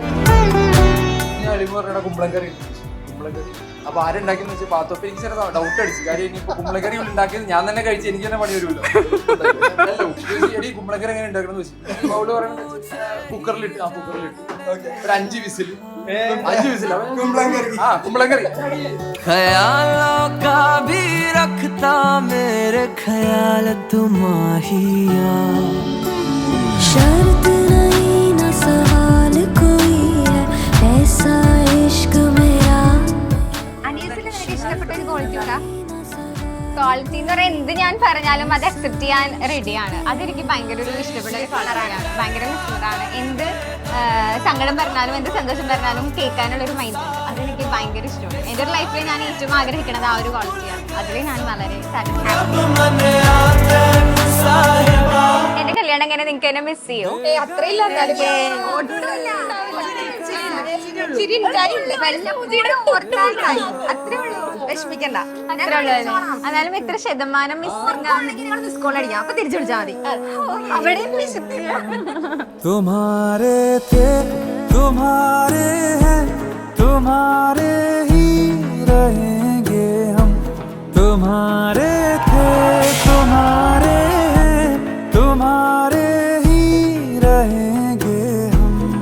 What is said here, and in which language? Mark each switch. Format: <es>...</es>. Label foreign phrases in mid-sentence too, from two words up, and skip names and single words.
<ml>കുമ്പളക്കറി അപ്പൊ ആരുണ്ടാക്കിയെന്ന് വെച്ചാൽ പാത്തോപ്പ് എനിക്ക് ചില ഡൗട്ട് അടിച്ചു. കാര്യം ഇനിയിപ്പോ കുമ്പളക്കറി ഉണ്ടാക്കിയത് ഞാൻ തന്നെ കഴിച്ച് എനിക്ക് തന്നെ പണി വരുമല്ലോ. കുമ്പളക്കറി എങ്ങനെ ഉണ്ടാക്കണം എന്ന് വെച്ചു അവള് പറയുന്നത് കുക്കറിലിട്ട് ഒരു 5 വിസിൽ കുമ്പളക്കറി</ml> <hi>शर्त नहीं ना सवाल कोई है ऐसा इश्क मेरा.</hi> <ml>അനീസിന് നിനക്ക് ഇഷ്ടപ്പെട്ട ഒരു ക്വാളിറ്റി ഉണ്ടാ? ക്വാളിറ്റി എന്ന് പറയാൻ എന്ത് ഞാൻ പറഞ്ഞാലും അത് അക്സെപ്റ്റ് ചെയ്യാൻ റെഡിയാണ്. അതെനിക്ക് ഭയങ്കര ഒരു ഇഷ്ടപ്പെട്ട ഒരു കളറാണ്, ഭയങ്കര ഇഷ്ടമാണ്. എന്ത് സങ്കടം പറഞ്ഞാലും എന്ത് സന്തോഷം പറഞ്ഞാലും കേൾക്കാനുള്ള ഒരു മൈൻഡ് ഉണ്ട്, അതെനിക്ക് ഭയങ്കര ഇഷ്ടമാണ്. എൻ്റെ ഒരു ലൈഫിൽ ഞാൻ ഏറ്റവും ആഗ്രഹിക്കുന്നത് ആ ഒരു ക്വാളിറ്റിയാണ്. അതിൽ ഞാൻ വളരെ സാറ്റിസ്ഫൈഡ്. എന്റെ കല്യാണം എങ്ങനെ നിങ്ങൾക്ക് എന്നെ മിസ് ചെയ്യോ? വിഷമിക്കണ്ട, എന്നാലും എത്ര ശതമാനം</ml> <en>miss call</en> <ml>അടിക്കാം, അപ്പൊ തിരിച്ചു വിളിച്ചാൽ മതി. അവിടെ</ml> <hi>तुम्हारे थे तुम्हारे हैं तुम्हारे ही रहेंगे हम. तुम्हारे थे तुम्हारे हैं तुम्हारे ही रहेंगे हम.</hi>